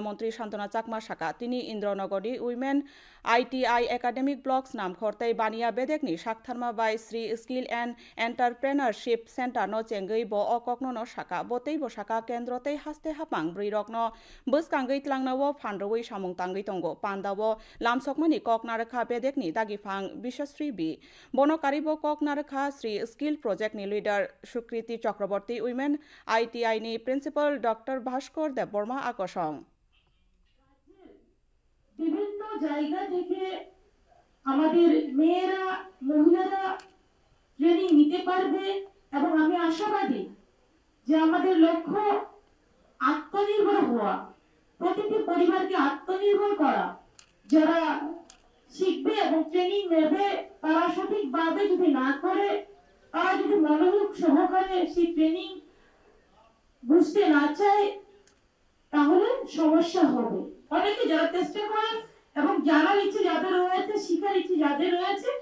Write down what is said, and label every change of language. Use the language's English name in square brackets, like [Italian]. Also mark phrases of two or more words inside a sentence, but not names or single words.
[Kok Borok] Mantri Shantana Chakma Saka tini Indronogori Women ITI Academic Blocks Nam Kortai Bania Bedekni Shaktharma bai Sri Skill and Entrepreneurship Center no chengei bo okokno no saka botei bo saka kendro tei haste hapang brirokno bwskangei tlangnao phanroi samung tangei tongo pandao lamsokmani koknarakha bedekni dagifang Bishasri B bono karibo koknarakha Sri Skill Project ni leader Sukriti Chakraborty Women ITI ni Principal Dr. Bhaskor Debborma Akosong [Bangla] বিভিন্ন জায়গা থেকে আমাদের মেয়েরা মহিলারা ট্রেনিং নিতে পারবে এবং আমি আশাবাদী যে আমাদের লক্ষ্য আত্মনির্ভর হওয়া প্রতিটি পরিবারকে আত্মনির্ভর করা যারা শিখবে এবং ট্রেনিং নেবে তারা সঠিকভাবে যদি না করে তারা যদি মনোযোগ সহকারে সেই ট্রেনিং বুঝতে না চায় তাহলে সমস্যা হবে অনেকে যারা চেষ্টা করেন এবং জানার ইচ্ছে যাদের রয়েছে শিখার ইচ্ছে যাদের রয়েছে